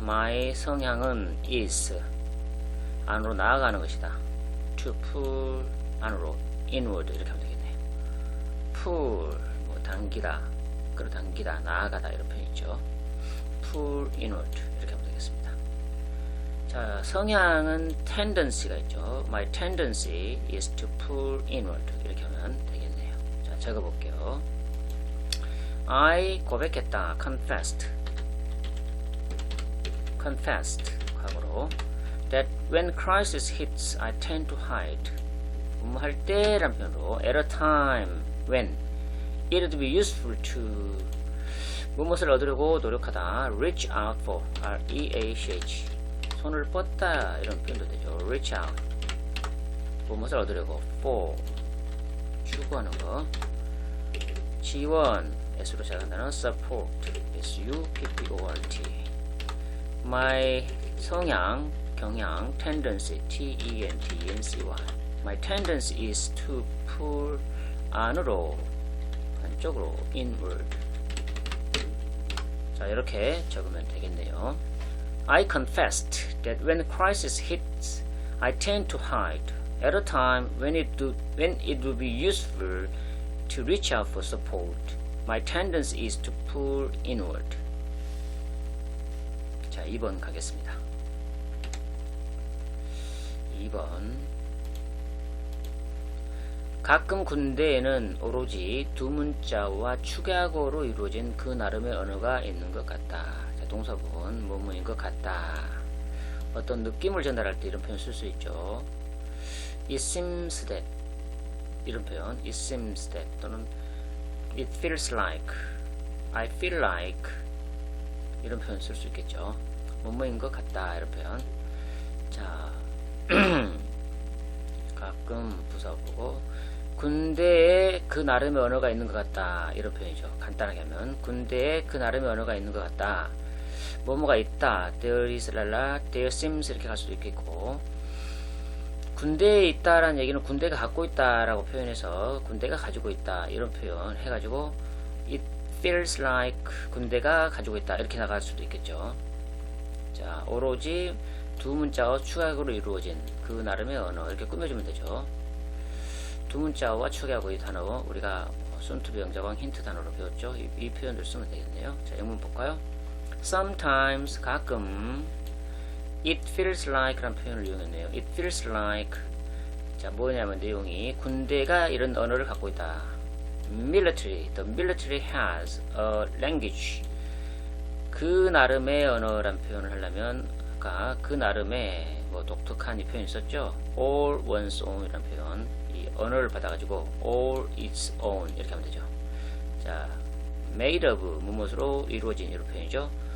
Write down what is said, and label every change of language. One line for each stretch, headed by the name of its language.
Korean: my 성향은 is 안으로 나아가는 것이다. to pull 안으로 inward 이렇게 하면 되겠네요. pull 뭐 당기다 끌어당기다 나아가다 이런 표현 있죠. pull inward 이렇게 하면 되겠습니다. 자, 성향은 tendency가 있죠.
English: my tendency is to pull inward
Korean: 이렇게 하면 되겠네요. 자, 적어볼게요. I 고백했다.
English: confessed 과거로 that when crisis hits I tend to hide
Korean: 할 때란 표현으로
English: at a time when it would be useful to
Korean: 무엇을 얻으려고 노력하다.
English: reach out for R-E-A-C-H
Korean: 손을 뻗다 이런 표현도 되죠.
English: reach out
Korean: 무엇을 얻으려고
English: for
Korean: 추구하는 거 지원 S로 시작한다는
English: support S-U-P-P-O-R-T my
Korean: 성향 경향
English: tendency T-E-N-D-E-N-C-Y my tendency is to pull
Korean: 안으로 한쪽으로
English: inward
Korean: 자 이렇게 적으면 되겠네요.
English: I confessed that when crisis hits I tend to hide at a time when it would be useful to reach out for support my tendency is to pull inward
Korean: 자 2번 가겠습니다. 2번 가끔 군대에는 오로지 두 문자와 축약어로 이루어진 그 나름의 언어가 있는 것 같다. 자, 동사부분 뭐뭐인 것 같다. 어떤 느낌을 전달할 때 이런 표현 쓸 수 있죠.
English: It seems that 이런 표현 It seems that 또는 It feels like I feel like
Korean: 이런 표현 쓸 수 있겠죠. 뭐뭐인 것 같다 이런 표현. 자 가끔 부사보고 군대에 그 나름의 언어가 있는 것 같다 이런 표현이죠. 간단하게 하면 군대에 그 나름의 언어가 있는 것 같다. 뭐뭐가 있다. There is 랄라 There seems 이렇게 갈 수도 있겠고 군대에 있다라는 얘기는 군대가 갖고 있다라고 표현해서 군대가 가지고 있다 이런 표현 해가지고
English: It feels like
Korean: 군대가 가지고 있다 이렇게 나갈 수도 있겠죠. 자 오로지 두 문자와 축약으로 이루어진 그 나름의 언어 이렇게 꾸며주면 되죠. 두 문자와 축약어 이 단어 우리가 순투비 영자광 힌트 단어로 배웠죠. 이 표현들 쓰면 되겠네요. 자 영문 볼까요? Sometimes 가끔
English: It feels like
Korean: 라는 표현을 이용했네요.
English: It feels like
Korean: 자 뭐냐면 내용이 군대가 이런 언어를 갖고 있다.
English: Military, the military has a language.
Korean: 그 나름의 언어란 표현을 하려면 아까 그 나름의 뭐 독특한 이 표현 있었죠. All one's own 이란 표현 이 언어를 받아가지고
English: all its own
Korean: 이렇게 하면 되죠. 자 made of 무엇으로 이루어진 이런 표현이죠.